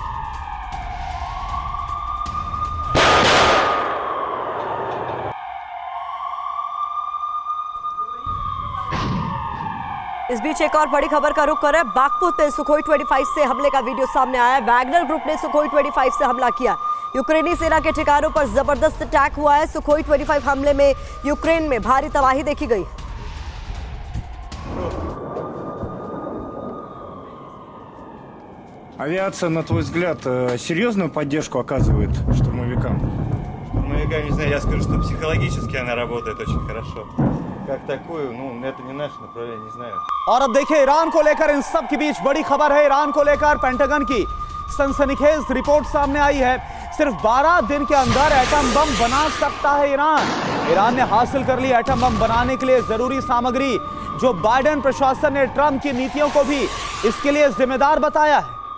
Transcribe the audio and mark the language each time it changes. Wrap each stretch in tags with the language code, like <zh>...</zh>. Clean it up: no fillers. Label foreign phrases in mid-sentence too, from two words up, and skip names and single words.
<hi>इस बीच एक और बड़ी खबर का रुख कर रहे हैं। बाखमुत में सुखोई 25 से हमले का वीडियो सामने आया है। वैगनर ग्रुप ने सुखोई 25 से हमला किया। यूक्रेनी सेना के ठिकानों पर जबरदस्त अटैक हुआ है। सुखोई 25 हमले में यूक्रेन में भारी तबाही देखी गई।</hi> <ru>Авиация, на твой взгляд, серьезную поддержку оказывает штурмовикам? Ну, я не знаю, я скажу, что психологически она работает очень хорошо. Как такую, ну, это не наше направление, не знаю.</ru> <hi>और अब देखिए ईरान को लेकर इन सब के बीच बड़ी खबर है। ईरान को लेकर पेंटागन की सनसनीखेज रिपोर्ट सामने आई है। सिर्फ 12 दिन के अंदर एटम बम बना सकता है ईरान। ईरान ने हासिल कर ली एटम बम बनाने के लिए जरूरी सामग्री, जो बाइडेन प्रशासन ने ट्रंप की नीतियों को भी इसके लिए जिम्मेदार बताया है।</hi>